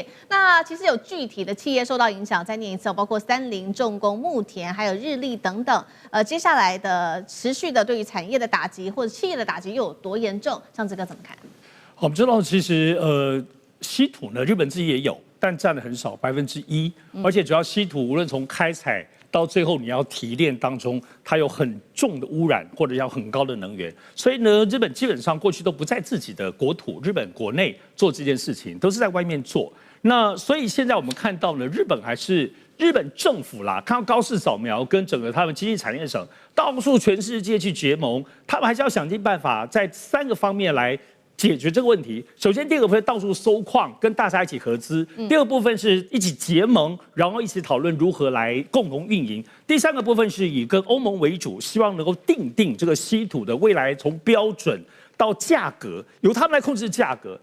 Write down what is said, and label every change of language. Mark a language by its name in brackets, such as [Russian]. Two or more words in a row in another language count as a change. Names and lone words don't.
[Chinese] 那其實有具體的企業受到影響，再念一次，包括三菱重工、木田，還有日立等等。接下來的持續的對於產業的打擊或者企業的打擊又有多嚴重？尚志哥怎麼看？我們知道，其實稀土呢，日本自己也有，但占的很少，1%，而且主要稀土無論從開採到最後你要提煉當中，它有很重的污染或者要很高的能源，所以呢，日本基本上過去都不在自己的國土，日本国內做這件事情，都是在外面做。那所以現在我們看到呢，日本還是日本政府啦，看到高市早苗跟整個他們經濟產業省到處全世界去結盟，他們還是要想盡辦法在3個方面來解決這個問題。首先，第二個部分到處收礦，跟大家一起合資；第二個部分是一起結盟，然後一起討論如何來共同運營；第3個部分是以跟歐盟為主，希望能夠定這個稀土的未來從標準到價格，由他們來控制價格。